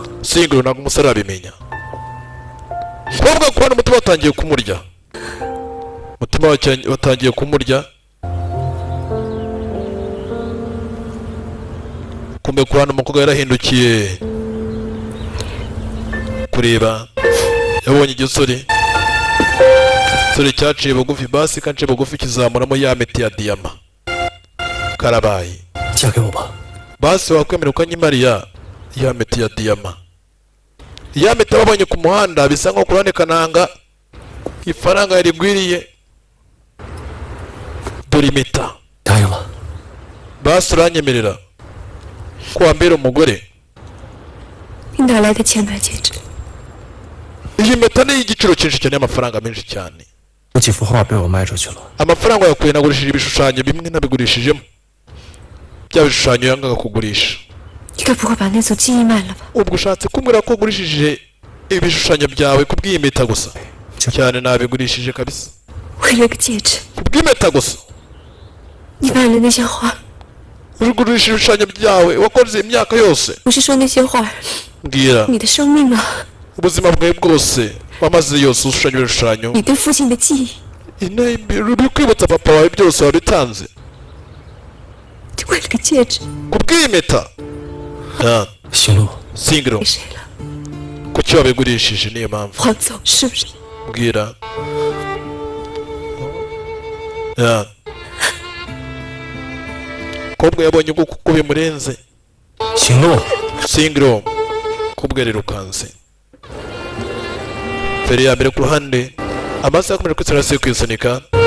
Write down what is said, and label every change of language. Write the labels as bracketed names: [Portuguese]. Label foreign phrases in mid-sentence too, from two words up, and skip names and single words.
[Kinyarwanda] singiro ntabwo umusore arabimenya umukobwa ku ruhande umutima watangiye kumurya watangiye kumurya kumbe ku ruhande umukobwa yarahindukiye kureba yabonye igisore cyaciye bugufi basi kaciye bugufi kizamuramo ya miti ya diyama karabaye [Chinese] 嫁给我吧。 [Kinyarwanda] basi wakwemera ukanyimariya ya miti ya diyama ya miti babonye ku muhanda bisa nko kurane kananga ifaranga yarigwiriye dore impeta [Chinese] 答应了。 [Kinyarwanda] basi uranyemerera ko wambera umugore [Chinese] 你哪来的钱买戒指？ [Kinyarwanda] iyi mpeta ni iy'igiciro cyinshi cyane y'amafaranga menshi cyane [Chinese] 有几幅画被我卖出去了， [Kinyarwanda] amafaranga yakuye nagurishije ibishushanyo bimwe nabigurishijemo bya bishushanyo yangaga kugurisha [Chinese] 你该不会把那组记忆卖了吧？ [Kinyarwanda] ubwo ushatse kumbwira ko ugurishije ibishushanyo byawe kubw'iyi mpeta gusa cyane nabigurishije kabisa [Chinese] 为了个戒指， [Kinyarwanda] kubw'impeta gusa [Chinese] 你卖了那些画？ [Kinyarwanda] ugurisha ibishushanyo byawe wakoze imyaka yose [Chinese] 我是说那些画， [Kinyarwanda] mbwira [Chinese] 你的生命啊， [Kinyarwanda] ubuzima bwawe bwose wamaze yose ushushanya ibishushanyo [Chinese] 你对父亲的记忆， [Kinyarwanda] uri kwibutsa papa wawe byose wabitanze [Chinese] 就为了个戒指， [Kinyarwanda] kubw'iyi mpeta [Chinese] 行路， [Kinyarwanda] singiro [Chinese] 给谁了？ [Kinyarwanda] kuki wabigurishije niyo mpamvu [Chinese] 黄总是不是？ [Kinyarwanda] mbwira kobwa yabonye uko bimurenze [Chinese] 行路， [Kinyarwanda] singiro kobwa yarirukanse feri ya mbere ku ruhande amaso yakomeje kwitsinasi kwisunika